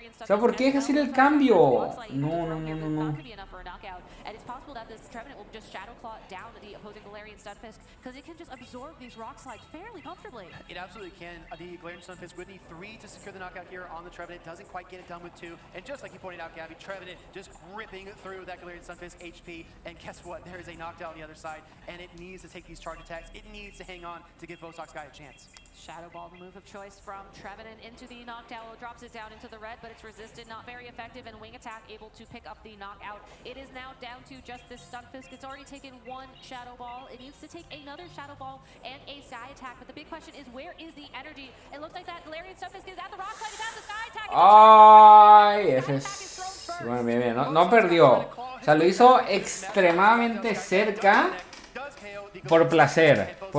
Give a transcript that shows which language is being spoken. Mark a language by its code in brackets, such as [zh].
[es] O sea, ¿por qué dejas ir el cambio? No. [en] And it's possible that this Trevenant will just Shadow Claw down the opposing Galarian Stunfisk because it can just absorb these rock slides fairly comfortably. It absolutely can. The Galarian Stunfisk would need 3 to secure the knockout here on the Trevenant. Doesn't quite get it done with 2. And just like you pointed out, Gabby, Trevenant just ripping through that Galarian Stunfisk HP. And guess what? There is a knockdown on the other side. And it needs to take these charge attacks. It needs to hang on to give Bosox Sky a chance. Shadow Ball, the move of choice from Trevenant into the Noctowl, drops it down into the red, but it's resisted, not very effective, and Wing Attack able to pick up the knockout. It is now down to just this Stunfisk. It's already taken 1 Shadow Ball. It needs to take another Shadow Ball and a Sky Attack, but the big question is, where is the energy? It looks like that Galarian Stunfisk is at the rock slide, it's at the Sky Attack. [es] Ay, ese es... Bueno, bien, no perdió. O sea, lo hizo extremadamente cerca por placer.